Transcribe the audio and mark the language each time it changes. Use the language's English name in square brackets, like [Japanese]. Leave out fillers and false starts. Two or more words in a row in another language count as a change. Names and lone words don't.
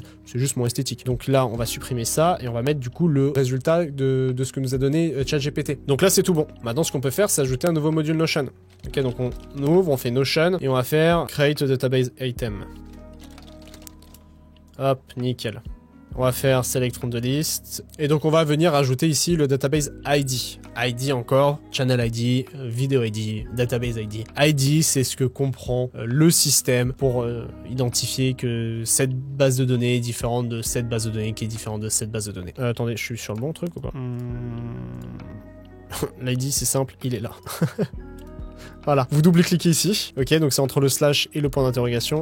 [French] C'est juste mon esthétique. Donc là, on va supprimer ça et on va mettre du coup le résultat de ce que nous a donné ChatGPT. Donc là, c'est tout bon. Maintenant, ce qu'on peut faire, c'est ajouter un nouveau module Notion. Ok, donc on ouvre, on fait Notion et on va faire [English] Create a Database Item. [French] Hop, nickel. On va faire [English] Select from the list. [French] Et donc, on va venir ajouter ici le [English] Database ID. ID encore, Channel ID, Video ID, Database ID. [French] ID, c'est ce que comprend le système pour identifier que cette base de données est différente de cette base de données qui est différente de cette base de données. Attendez, je suis sur le bon truc ou pas? L'ID, c'est simple, il est là. Voilà, vous double-cliquez ici. Ok, donc c'est entre le slash et le point d'interrogation.